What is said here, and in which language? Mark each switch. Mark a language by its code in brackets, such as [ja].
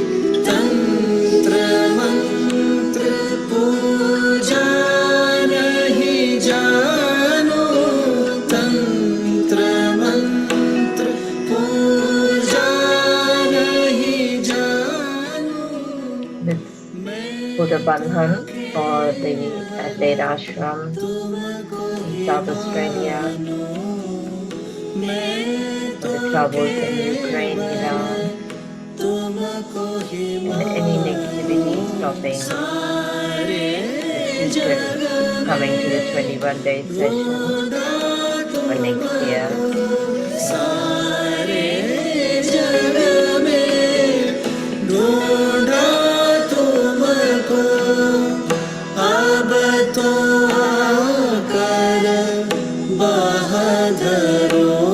[hi] तंत्र मंत्र पूजा नहीं जानो तंत्र मंत्र पूजा नहीं जानो [en] This Buddha Bandhan for the Adelaide Ashram in South Australia, for the troubles in Ukraine, Iran, and any negativity stopping the seekers coming to the 21-day session for next year. [hi] सारे जग में ढूंढा तुमको अब तो आकर बहादुरो